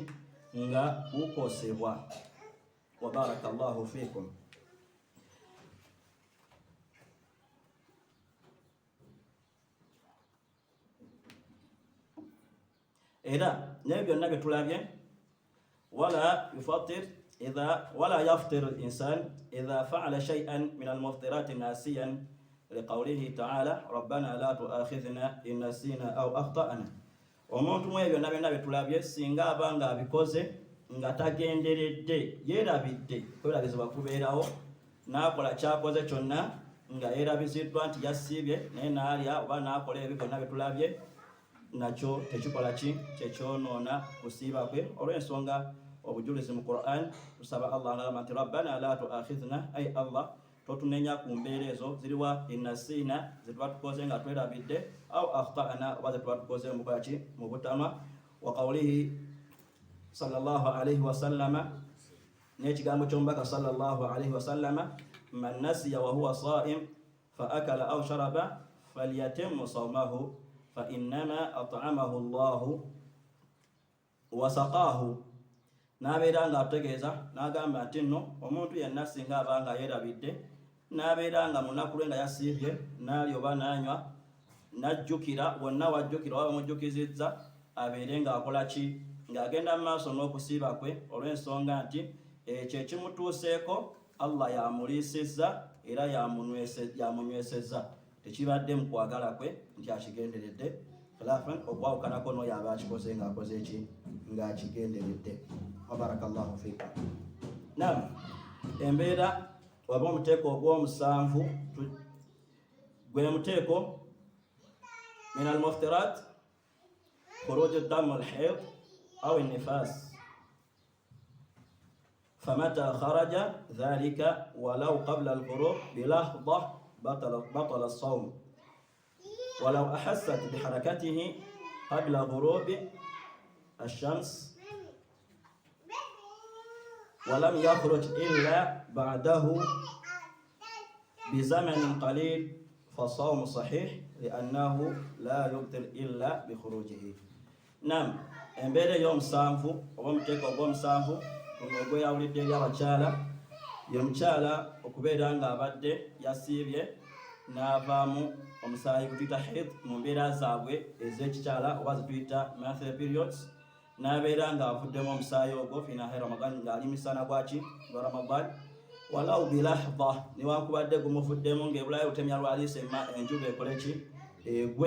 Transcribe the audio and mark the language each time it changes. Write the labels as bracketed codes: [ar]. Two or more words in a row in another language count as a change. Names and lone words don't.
[lg] Nga kukosebwa. [ar] وبارك الله فيكم. [lg] Era nebyo byonna bye tulabye, [ar] ولا يفطر الإنسان إذا فعل شيئا من المفطرات ناسيا لقوله تعالى ربنا لا تؤاخذنا إن نسينا أو أخطأنا. [lg] Omuntu mu ebyo byonna bye tulabye singa abanga abikoze nga tagenderedde, yeerabidde kwerabizibwa kubeerawo, n'akola kyakoze kyonna nga yeerabiziddwa nti yasiibye naye n'alya oba n'akola ebyo byonna bye tulabye, nakyo tekikola ki? Tekyonoona kusiiba kwe. Olw'ensonga obujulizi mu Qur'an tusaba Allah ng'agamba nti [ar] ربنا لا تؤاخذنا, [lg] ay Allah totunenya ku mbeera ezo ziriwa? Innasina, zetuba tukoze nga twerabidde, [ar] أو أخطأنا, [lg] oba zetuba tukoze mu kukola ki? Mu butama. [ar] وقوله صلى الله عليه وسلم, [lg] n'ekigambo ky'omubaka [ar] صلى الله عليه وسلم من نسي وهو صائم فأكل أو شرب فليتم صومه فإنما أطعمه الله وسقاه. [lg] N'abeera nga ategeeza n'agamba nti nno omuntu yenna singa abanga yeerabidde n'abeera nga mu nnaku lwe nga yasiibye n'alya oba n'anywa, n'ajjukira wonna wajjukira oba bamujjukizizza, abeere ng'akola ki? Ng'agenda mu maaso n'okusiiba kwe, olw'ensonga nti ekyo ekimutuuseeko Allah yamuliisizza era yamunywesezza, tekibadde mu kwagala kwe nti akigenderedde, khilafan okwawukanako n'oyo aba akikoze ng'akoze eki? Ng'akigenderedde. [ar] وبارك الله فيك. [lg] Naam, embeera oba omuteeko ogw'omusanvu gwe muteeko [ar] من المفطرات خروج دم الحيض أو النفاس, فمتى خرج ذلك ولو قبل الغروب بلحظة بطل الصوم ولو أحست بحركته قبل غروب الشمس ولم يخرج إلا بعده بزمن قليل فالصوم صحيح لأنه لا يبطل إلا بخروجه. [lg] نعم embeera ey'omusanvu oba omuteeko ogw'omusanvu guno gweyawulidde eri abakyala ye mukyala okubeera ng'abadde yasiibye n'avaamu omusaayi gutuyita haid mu mbeera zaabwe ez'ekikyala oba zituyita [en] monthly periods, [lg] n'abeera ng'avuddemu omusaayi ogwo [ar] في نهار رمضان [lg] ng'ali misana gwaki gwa ramadan, [ar] ولو بلحظة [lg] newankubadde gumuvuddemu ng'ebulayo butemya lwaliisa enjuba ekole ki egwe.